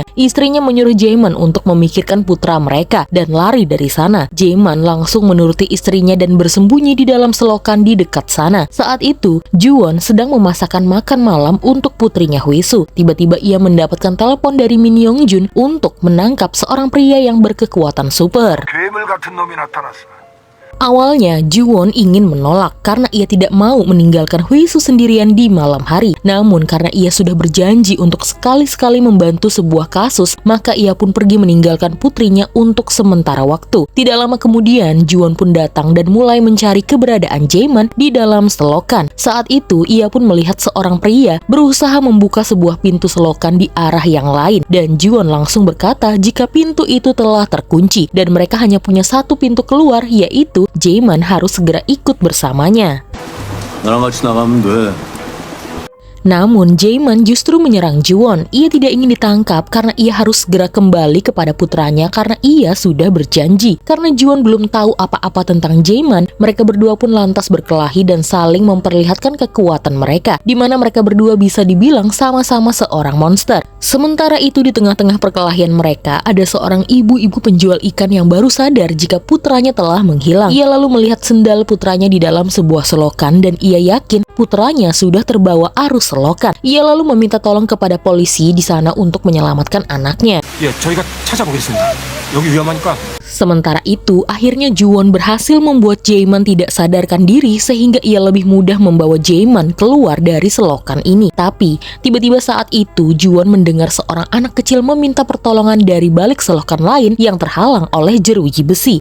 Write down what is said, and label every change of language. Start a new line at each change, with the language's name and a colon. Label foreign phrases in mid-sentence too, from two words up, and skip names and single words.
Indonesian: Istrinya menyuruh Jae-man untuk memikirkan putra mereka dan lari dari sana. Jae-man langsung menuruti istrinya dan bersembunyi di dalam selokan di dekat sana. Saat itu, Juwon sedang memasakkan makan malam untuk putrinya Huisu. Tiba-tiba ia mendapatkan telepon dari Min Yongjun untuk menangkap seorang pria yang berkekuatan super.
Korean: 괴물 같은 놈이 나타났어.
Indonesian: Awalnya, Juwon ingin menolak karena ia tidak mau meninggalkan Huisu sendirian di malam hari. Namun karena ia sudah berjanji untuk sekali-sekali membantu sebuah kasus, maka ia pun pergi meninggalkan putrinya untuk sementara waktu. Tidak lama kemudian, Juwon pun datang dan mulai mencari keberadaan Jae-man di dalam selokan. Saat itu, ia pun melihat seorang pria berusaha membuka sebuah pintu selokan di arah yang lain. Dan Juwon langsung berkata jika pintu itu telah terkunci dan mereka hanya punya satu pintu keluar, yaitu Jae-man harus segera ikut bersamanya.
Korean: 나랑 같이 나가면 돼.
Indonesian: Namun Jae-man justru menyerang Juwon. Ia tidak ingin ditangkap karena ia harus segera kembali kepada putranya karena ia sudah berjanji. Karena Juwon belum tahu apa-apa tentang Jae-man, mereka berdua pun lantas berkelahi dan saling memperlihatkan kekuatan mereka, di mana mereka berdua bisa dibilang sama-sama seorang monster. Sementara itu di tengah-tengah perkelahian mereka, ada seorang ibu-ibu penjual ikan yang baru sadar jika putranya telah menghilang. Ia lalu melihat sendal putranya di dalam sebuah selokan dan ia yakin putranya sudah terbawa arus selokan. Ia lalu meminta tolong kepada polisi di sana untuk menyelamatkan anaknya.
Korean: 예, 저희가 찾아보겠습니다. 여기 위험하니까.
Indonesian: Sementara itu, akhirnya Juwon berhasil membuat Jaeman tidak sadarkan diri sehingga ia lebih mudah membawa Jaeman keluar dari selokan ini. Tapi, tiba-tiba saat itu Juwon mendengar seorang anak kecil meminta pertolongan dari balik selokan lain yang terhalang oleh jeruji besi.